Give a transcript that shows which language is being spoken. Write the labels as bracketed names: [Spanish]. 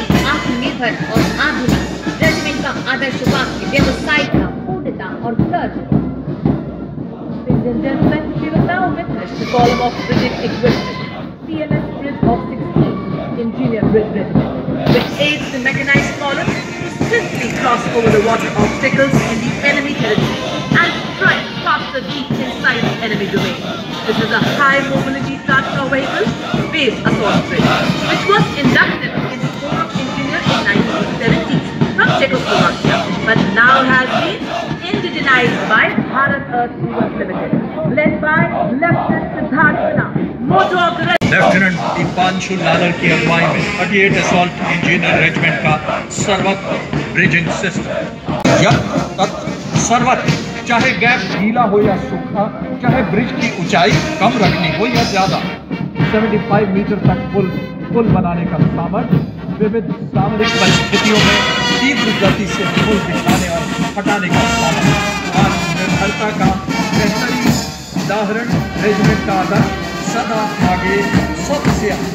[Hindi] आत्मनिर्भर और आधुनिक रेजिमेंट का आदर्श वाक्य व्यवसायिकता, पूर्णता और कर्ज. [English] Ladies and gentlemen, we will now witness the column of British equipment, CLS Bridge of 16, Engineer Bridge Regiment, which aids the mechanized column to swiftly cross over the water obstacles in the enemy territory and strike faster deep inside the enemy domain. This is a high mobility tractor vehicle based assault bridge, which was inducted in the Corps of Engineers in 1970s from Czechoslovakia, but now has been indigenized by Bharat Earth Movers Limited, led by Lieutenant Siddharth Sinha. Motto of the [Hindi] lieutenant Deepanshu Lalor की अगुवाई में 38 assault engineer regiment का सर्वत्र bridging system यह तत् सर्वत्र चाहे gap गीला हो या सूखा, चाहे ब्रिज की ऊंचाई कम रखनी हो या ज्यादा। 75 मीटर तक पुल बनाने का सामर्थ्य, विविध सामरिक परिस्थितियों में तीव्र गति से पुल बिछाने और हटाने का सामर्थ्य, आत्मनिर्भरता का बेहतरीन उदाहरण, रेजिमेंट का आदर्श सदा आगे सबसे